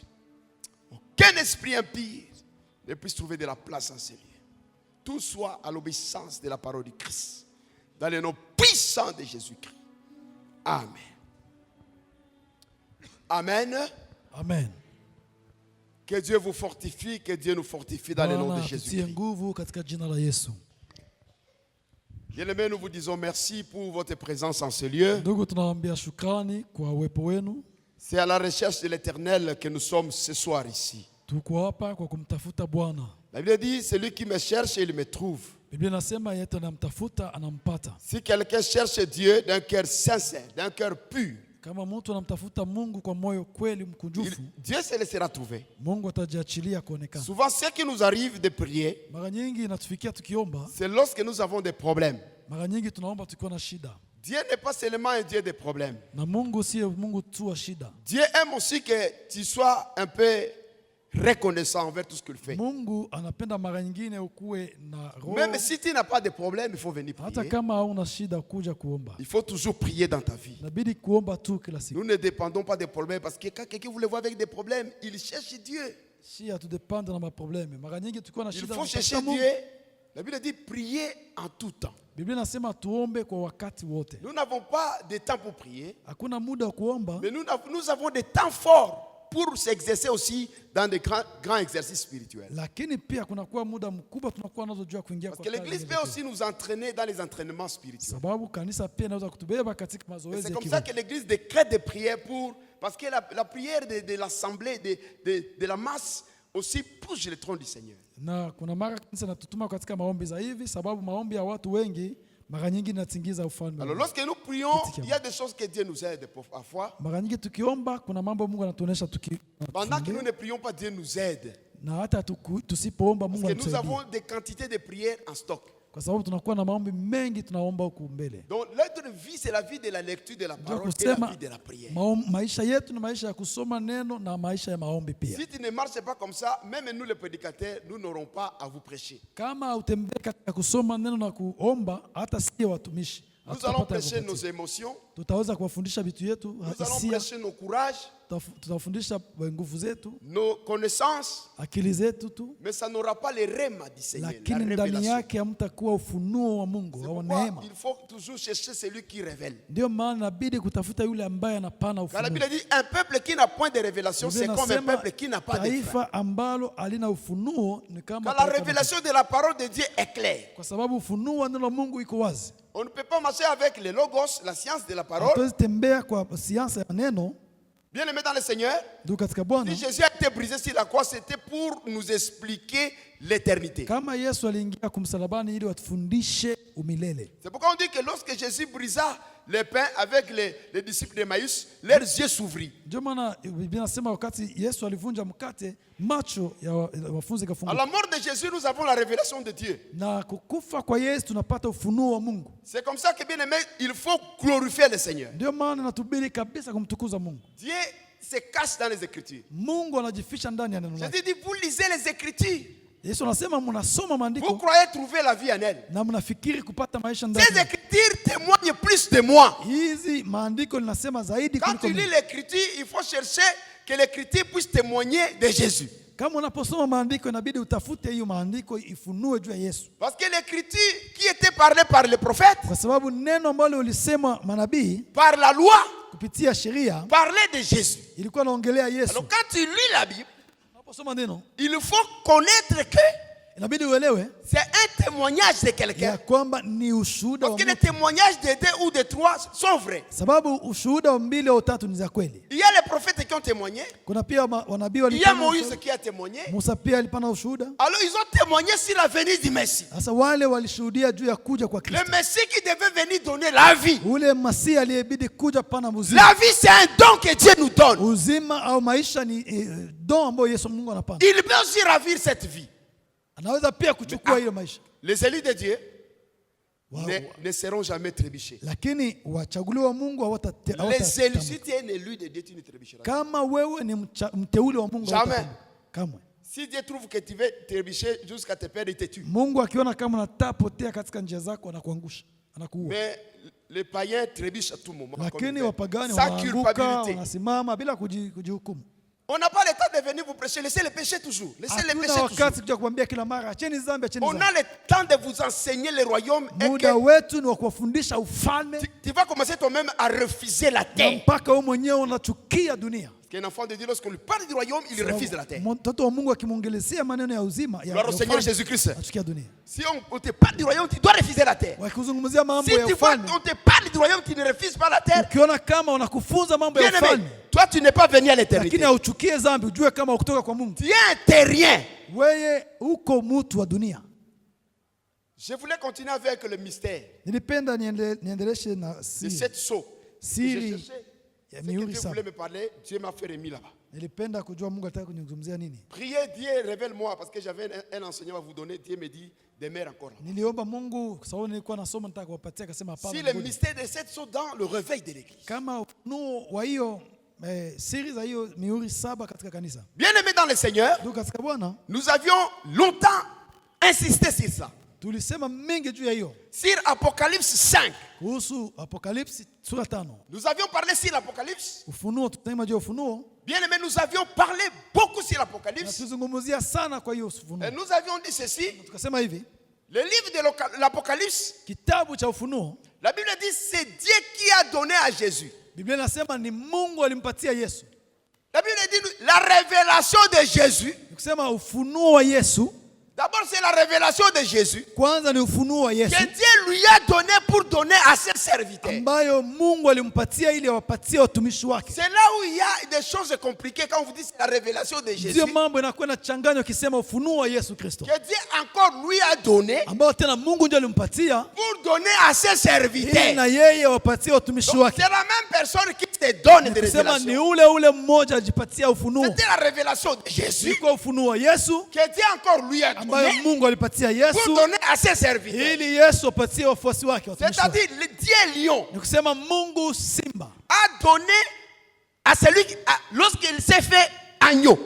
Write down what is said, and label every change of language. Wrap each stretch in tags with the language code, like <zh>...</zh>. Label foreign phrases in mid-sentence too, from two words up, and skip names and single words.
<fr>Aucun esprit impie ne puisse trouver de la place en ces lieux. Tout soit à l'obéissance de la parole du Christ. Dans le nom puissant de Jésus-Christ. Amen. Amen. Amen. Que Dieu vous fortifie, que Dieu nous fortifie dans le nom de Jésus-Christ.</fr> <sw>nguvu katika jina la Yesu.</sw> <fr>Bien-aimés, nous vous disons merci pour votre présence en ce lieu.</fr> <sw>Ndugu, tunawaambia shukrani kwa uwepo wenu.</sw> <fr>C'est à la recherche de l'Éternel que nous sommes ce soir ici.</fr> <sw>Tuko hapa kwa kumtafuta Bwana.</sw> <fr>La Bible dit, celui qui me cherche, il me trouve.</fr> <sw>Biblia inasema yeyote anamtafuta anampata.</sw> <fr>Si quelqu'un cherche Dieu d'un cœur sincère, d'un cœur pur,</fr> <sw>Kama mtu anamtafuta Mungu kwa moyo kweli mkunjufu,</sw> <fr>Dieu se laissera trouver.</fr> <sw>Mungu atajiachilia kuonekana.</sw> <fr>Souvent, ce qui nous arrive de prier,</fr> <sw>Mara nyingi inatufikia tukiomba,</sw> <fr>c'est lorsque nous avons des problèmes.</fr> <sw>mara nyingi tunaomba tukiwa na shida.</sw> <fr>Dieu n'est pas seulement un Dieu des problèmes.</fr> <sw>Na Mungu si Mungu tu wa shida.</sw> <fr>Dieu aime aussi que tu sois un peu reconnaissant envers tout ce qu'il fait.</fr> <sw>Mungu anapenda mara nyingine ukuwe na roho.</sw> <fr>Même si tu n'as pas de problème, il faut venir</fr> <sw>Hata</sw> <fr>prier.</fr> <sw>kama hauna shida kuja kuomba.</sw> <fr>Il faut toujours prier dans ta vie.</fr> <sw>Inabidi kuomba tu kila siku.</sw> <fr>Nous ne dépendons pas des problèmes parce que quand quelqu'un vous le voit avec des problèmes, il cherche Dieu.</fr> <sw>Si hatudepende na maprobleme. Mara nyingi tukiwa na</sw> <fr>Il</fr> <sw>shida</sw> <fr>faut chercher</fr> <sw>Mungu.</sw> <fr>Dieu. La Bible dit prier en tout temps.</fr> <sw>Biblia inasema tuombe kwa wakati wote.</sw> <fr>Nous n'avons pas de temps pour prier,</fr> <sw>Hakuna muda wa kuomba,</sw> <fr>mais nous avons des temps forts pour s'exercer aussi dans des grands exercices spirituels.</fr> <sw>lakini pia kunakuwa muda mkubwa tunakuwa nazo juu ya kuingia</sw> <fr>Parce</fr> <sw>kwa</sw> <fr>que l'église peut aussi nous entraîner dans les entraînements spirituels.</fr> <sw>sababu kanisa pia inaweza kutubeba katika</sw> <fr>Et</fr> <sw>mazoezi</sw> <fr>c'est</fr> <sw>ya</sw> <fr>comme ça</fr> <sw>kiroho.</sw> <fr>que l'église décrète des prières parce que la prière de l'assemblée, de la masse aussi pousse le trône du Seigneur.</fr> <sw>Na kuna mara kanisa natutuma katika maombi za hivi sababu maombi ya watu wengi mara nyingi inatingiza ufalme.</sw> <fr>Alors lorsque nous prions, il y a des choses que Dieu nous aide parfois.</fr> <sw>Mara nyingi tukiomba kuna mambo Mungu anatuonesha</sw> <fr>Pendant que nous ne prions pas, Dieu nous aide.</fr> <sw>na hata tusipoomba Mungu</sw> <fr>Parce que nous</fr> <sw>anatusaidia.</sw> <fr>avons des quantités de prières en stock.</fr> <sw>Kwa sababu tunakuwa na maombi mengi tunaomba huku mbele.</sw> <fr>Donc notre vie, c'est la vie de la lecture de la parole et la vie de la prière.</fr> <sw>Maisha yetu ni maisha ya kusoma neno na maisha ya maombi pia.</sw> <fr>Si tu ne marches pas comme ça, même nous les prédicateurs, nous n'aurons pas à vous prêcher.</fr> <sw>Kama utembee katika kusoma neno na kuomba, hata si watumishi</sw> <fr>Nous allons prêcher nos émotions,</fr> <sw>tutaweza kuwafundisha vitu yetu,</sw> <fr>nous allons</fr> <sw>hisia,</sw> <fr>prêcher nos courages,</fr> <sw>tutawafundisha nguvu zetu,</sw> <fr>nos connaissances,</fr> <sw>akili zetu tu,</sw> <fr>mais ça n'aura pas les rèmes du Seigneur, la</fr> <sw>lakini ndani</sw> <fr>révélation.</fr> <sw>yake hamtakuwa ufunuo wa Mungu au</sw> <fr>Pourquoi</fr> <sw>neema.</sw> <fr>il faut toujours chercher celui qui révèle.</fr> <sw>Ndio maana inabidi kutafuta yule ambaye anapana</sw> <fr>Car la</fr> <sw>ufunuo.</sw> <fr>Bible dit un peuple qui n'a point de révélation, c'est</fr> <sw>Biblia</sw> <fr>comme un</fr> <sw>inasema</sw> <fr>peuple qui n'a pas de frein.</fr> <sw>taifa ambalo halina ufunuo ni kama</sw> <fr>Quand la</fr> <sw>taifa</sw> <fr>révélation de la parole de Dieu est claire,</fr> <sw>kwa sababu ufunuo wa neno la Mungu iko wazi.</sw> <fr>on ne peut pas marcher avec les logos, la science de la parole,</fr> <sw>Hatuwezi tembea kwa siasa ya neno</sw> <fr>Bien-aimés dans le Seigneur,</fr> <sw>Ndugu katika Bwana,</sw> <fr>si Jésus a été brisé sur la croix, c'était pour nous expliquer l'éternité.</fr> <sw>kama Yesu aliingia kumsalabani ili watufundishe umilele.</sw> <fr>C'est pourquoi on dit que lorsque Jésus brisa le pain avec les disciples d'Emmaüs, leurs yeux s'ouvrirent.</fr> <sw>Ndio maana Biblia inasema wakati Yesu alivunja mkate, macho ya wafunzi</sw> <fr>À</fr> <sw>kafunguka.</sw> <fr>la mort de Jésus, nous avons la révélation de Dieu.</fr> <sw>Na kukufa kwa Yesu tunapata ufunuo wa Mungu.</sw> <fr>C'est comme ça que, bien aimé, il faut glorifier le Seigneur.</fr> <sw>Ndio maana natubiri kabisa kumtukuza Mungu.</sw> <fr>Dieu se cache dans les Écritures.</fr> <sw>Mungu anajificha ndani ya neno lake.</sw> <fr>Jésus dit, vous lisez les Écritures.</fr> <sw>Yesu anasema mnasoma</sw> <fr>Vous</fr> <sw>maandiko</sw> <fr>croyez trouver la vie en elle.</fr> <sw>na mnafikiri kupata maisha ndani.</sw> <fr>Ces Écritures témoignent plus de moi.</fr> <sw>Hizi maandiko linasema zaidi</sw> <fr>Quand</fr> <sw>kuliko</sw> <fr>tu lis</fr> <sw>mimi.</sw> <fr>l'Écriture, il faut chercher que l'Écriture puisse témoigner de Jésus.</fr> <sw>Kama unaposoma maandiko inabidi utafute hiyo maandiko ifunue juu ya Yesu.</sw> <fr>Parce que l'Écriture qui était parlée par les prophètes,</fr> <sw>Kwa sababu neno ambalo ulisema manabii</sw> <fr>par la loi,</fr> <sw>kupitia sheria</sw> <fr>parlait de Jésus.</fr> <sw>ilikuwa naongelea Yesu.</sw> <fr>Alors quand tu lis la Bible,</fr> <sw>Unaposoma neno</sw> <fr>il faut connaître que</fr> <sw>inabidi uelewe</sw> <fr>c'est un témoignage de quelqu'un.</fr> <sw>ya kwamba ni ushuhuda</sw> <fr>Parce</fr> <sw>wa</sw> <fr>que les</fr> <sw>mtu.</sw> <fr>témoignages de deux ou de trois sont vrais.</fr> <sw>Sababu ushuhuda wa mbili au tatu ni za kweli.</sw> <fr>Il y a les prophètes qui ont témoigné.</fr> <sw>Kuna pia wanabii</sw> <fr>Il y a</fr> <sw>walipana</sw> <fr>Moïse</fr> <sw>ushuhuda.</sw> <fr>qui a témoigné.</fr> <sw>Musa pia alipana ushuhuda.</sw> <fr>Alors ils ont témoigné sur la venue du Messie.</fr> <sw>Sasa wale walishuhudia juu ya kuja kwa</sw> <fr>Le</fr> <sw>Kristo.</sw> <fr>Messie qui devait venir donner la vie.</fr> <sw>Ule Masihi aliyebidi kuja pana uzima.</sw> <fr>La vie, c'est un don que Dieu nous donne.</fr> <sw>Uzima au maisha ni don ambayo Yesu Mungu anapana.</sw> <fr>Il peut aussi ravir cette vie.</fr> <sw>Anaweza pia kuchukua hiyo maisha.</sw> <fr>Les élus de Dieu Wow. ne seront jamais trébuchés.</fr> <sw>Lakini wachaguliwa wa Mungu</sw> <fr>Les élus, si tu es un élu de Dieu, tu ne trébucheras pas.</fr> <sw>kama wewe ni mteule wa Mungu</sw> <fr>Jamais.</fr> <sw>hawatatamani. Kamwe.</sw> <fr>Si Dieu trouve que tu veux trébucher jusqu'à te perdre, il te tue.</fr> <sw>Mungu akiona kama unatapotea katika njia zako anakuangusha, anakuua.</sw> <fr>Mais les païens trébuchent à tout moment. comme</fr> <sw>Lakini</sw> <fr>ils veulent,</fr> <sw>wapagani</sw> <fr>sans</fr> <sw>wanaanguka,</sw> <fr>culpabilité.</fr> <sw>wanasimama bila kujihukumu.</sw> <fr>On n'a pas le temps de venir vous prêcher. Laissez le péché toujours. Laissez le</fr> <sw>Hatuna</sw> <fr>péché toujours.</fr> <sw>wakati kuja kuambia kila mara acheni dhambi, acheni</sw> <fr>On</fr> <sw>dhambi.</sw> <fr>a le temps de vous enseigner le royaume et</fr> <sw>Muda</sw> <fr>que</fr> <sw>wetu ni wa kuwafundisha ufalme</sw> <fr>tu vas commencer toi-même à refuser la</fr> <sw>na</sw> <fr>terre.</fr> <sw>mpaka wewe mwenyewe unachukia dunia.</sw> <fr>Parce qu'un enfant de Dieu, lorsqu'on lui parle du royaume, il refuse la terre.</fr> <sw>Mtoto wa Mungu akimwongelezea maneno ya uzima ya</sw> <fr>Gloire au Seigneur</fr> <sw>ufalme,</sw> <fr>Jésus-Christ.</fr> <sw>anachukia dunia.</sw> <fr>Si on te parle du royaume, tu dois refuser la terre.</fr> <sw>Wakizungumzia mambo</sw> <fr>Si</fr> <sw>ya</sw> <fr>tu vois,</fr> <sw>ufalme,</sw> <fr>on te parle du royaume, tu ne refuses pas la terre.</fr> <sw>ukiona kama wanakufunza mambo ya</sw> <fr>Bien aimé,</fr> <sw>ufalme</sw> <fr>toi tu n'es pas venu à l'éternité.</fr> <sw>lakini hauchukie dhambi, ujue kama kutoka kwa Mungu.</sw> <fr>Tu es un terrien.</fr> <sw>Wewe uko mtu wa dunia.</sw> <fr>Je voulais continuer avec le mystère</fr> <sw>Nilipenda niendeleshe na</sw> <fr>de</fr> <sw>siri,</sw> <fr>cette sceau.</fr> <sw>siri</sw> <fr>J'ai cherché.</fr> <sw>ya</sw> <fr>Si</fr> <sw>mihuri</sw> <fr>quelqu'un</fr> <sw>saba.</sw> <fr>voulait me parler, Dieu m'a fait remis là-bas.</fr> <sw>Nilipenda kujua Mungu alitaka kunizungumzia nini.</sw> <fr>Priez, Dieu, révèle-moi, parce que j'avais un enseignant à vous donner. Dieu me dit, demeure encore là.</fr> <sw>Niliomba Mungu kwa sababu nilikuwa nasoma, nataka kuwapatia, akasema</sw> <fr>Si</fr> <sw>hapana.</sw> <fr>le</fr> <sw>ngoja.</sw> <fr>mystère de cette sceau dans le réveil de l'église.</fr> <sw>Kama ufunuo wa hiyo siri za hiyo mihuri saba katika kanisa.</sw> <fr>Bien-aimés dans le Seigneur,</fr> <sw>Ndugu katika Bwana,</sw> <fr>nous avions longtemps insisté sur ça.</fr> <sw>tulisema mengi juu ya hiyo.</sw> <fr>Sur Apocalypse 5.</fr> <sw>Kuhusu Apokalipsi sura 5.</sw> <fr>Nous avions parlé sur l'Apocalypse.</fr> <sw>Ufunuo, tutasema juu ya ufunuo.</sw> <fr>Bien-aimés, nous avions parlé beaucoup sur</fr> <sw>Na</sw> <fr>l'Apocalypse.</fr> <sw>tuzungumzia sana kwa hiyo</sw> <fr>Et</fr> <sw>ufunuo.</sw> <fr>nous avions dit ceci.</fr> <sw>Tukasema hivi,</sw> <fr>Le livre de l'Apocalypse,</fr> <sw>kitabu cha ufunuo,</sw> <fr>la Bible dit c'est Dieu qui a donné à Jésus.</fr> <sw>Biblia inasema ni Mungu alimpatia Yesu.</sw> <fr>La Bible dit la révélation de Jésus.</fr> <sw>Nikusema ufunuo wa Yesu,</sw> <fr>D'abord, c'est la révélation de Jésus</fr> <sw>kwanza ni ufunuo wa Yesu</sw> <fr>que Dieu lui a donné pour donner à ses serviteurs.</fr> <sw>ambayo Mungu alimpatia ili awapatie watumishi wake.</sw> <fr>C'est là où il y a des choses compliquées quand vous dites la révélation de Jésus.</fr> <sw>Ndio mambo inakuwa inachanganywa ukisema ufunuo wa Yesu Kristo,</sw> <fr>Que Dieu encore lui a donné</fr> <sw>ambao tena Mungu ndio alimpatia</sw> <fr>pour donner à ses</fr> <sw>ili</sw> <fr>serviteurs.</fr> <sw>na yeye awapatie watumishi</sw> <fr>Donc,</fr> <sw>wake.</sw> <fr>c'est la même personne qui te donne des</fr> <sw>Kusema ni</sw> <fr>révélations.</fr> <sw>ule mmoja ajipatia ufunuo.</sw> <fr>C'était la révélation de Jésus</fr> <sw>Iko ufunuo wa Yesu</sw> <fr>que Dieu encore lui a</fr> <sw>ambayo</sw> <fr>donné</fr> <sw>Mungu alipatia</sw> <fr>pour</fr> <sw>Yesu</sw> <fr>donner à ses serviteurs.</fr> <sw>ili Yesu apatie wafuasi wake, watumishi wake.</sw> <fr>C'est-à-dire, le Dieu lion</fr> <sw>Ni kusema Mungu simba</sw> <fr>a donné à celui qui, lorsqu'il s'est fait agneau.</fr>